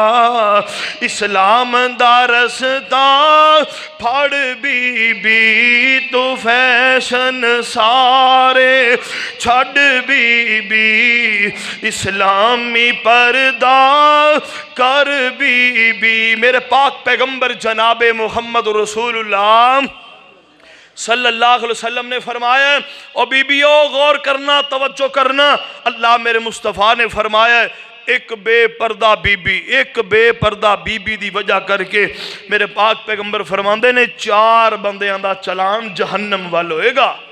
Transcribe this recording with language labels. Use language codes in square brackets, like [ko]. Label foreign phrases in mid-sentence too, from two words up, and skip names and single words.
[pa] اسلام دا رستہ پھڑ بی بی، تو فیشن سارے چھڈ بی بی، اسلامی پردہ کر بی بی. میرے پاک پیغمبر جنابِ محمد رسول اللہ [ar] صلى الله عليه وسلم [pa] نے فرمایا، او بیبیو غور کرنا، توجہ کرنا. اللہ میرے مصطفیٰ نے فرمایا، اک بے پردہ بی بی، اک بے پردہ بی بی دی وجہ کرکے میرے پاک پیغمبر فرماندے نے 4 بندیاں دا چالان جہنم وَل ہوئے گا.